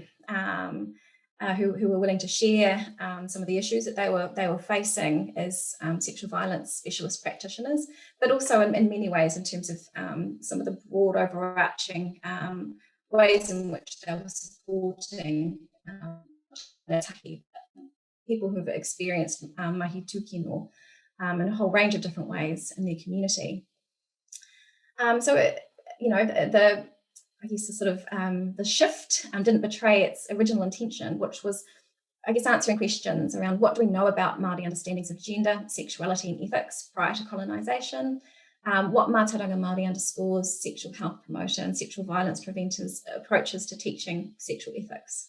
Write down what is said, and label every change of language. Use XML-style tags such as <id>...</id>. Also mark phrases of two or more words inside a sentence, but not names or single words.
<en>who were willing to share some of the issues that they were facing as sexual violence specialist practitioners, but also in many ways in terms of some of the broad overarching ways in which they were supporting people who've experienced</en> <mi>mahi tūkino</mi> <en>in a whole range of different ways in their community. I guess the sort of the shift didn't betray its original intention, which was, I guess, answering questions around what do we know about Māori understandings of gender, sexuality and ethics prior to colonisation, what</en> <mi>Mātauranga Māori</mi> <en>underscores sexual health promoter and sexual violence preventers' approaches to teaching sexual ethics.</en>